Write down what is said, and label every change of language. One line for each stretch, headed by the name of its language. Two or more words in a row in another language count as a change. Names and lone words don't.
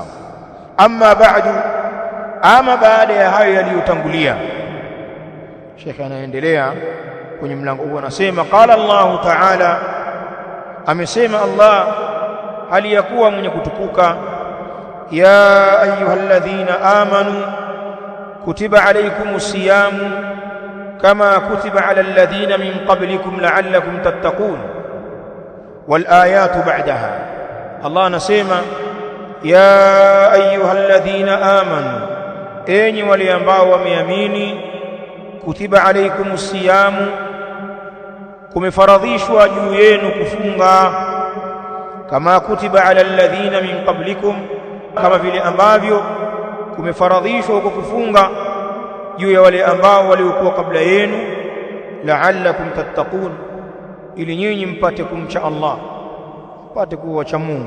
Arabic: أما بعد,
Swahili: ama baada ya hayo yaliyotangulia, Sheikh anaendelea kwenye mlango huu, anasema
Arabic: قال الله تعالى,
Swahili: amesema Allah hali ya kuwa mwenye kutukuka,
Arabic: يا أيها الذين آمنوا كتب عليكم الصيام كما كتب على الذين من قبلكم لعلكم تتقون. والآيات بعدها,
Swahili: Allah anasema
Arabic: يا أيها الذين آمنوا,
Swahili: enyi wale ambao wameamini,
Arabic: كتب عليكم الصيام,
Swahili: kumefaradhishwa juu yenu kufunga,
Arabic: كما كتب على الذين من قبلكم,
Swahili: kama vile ambavyo kumefaradhishwa huko kufunga juu ya wale ambao waliokuwa kabla yenu,
Arabic: لعلكم تتقون,
Swahili: ili nyinyi mpate kumcha Allah, mpate kuwa cha Mungu.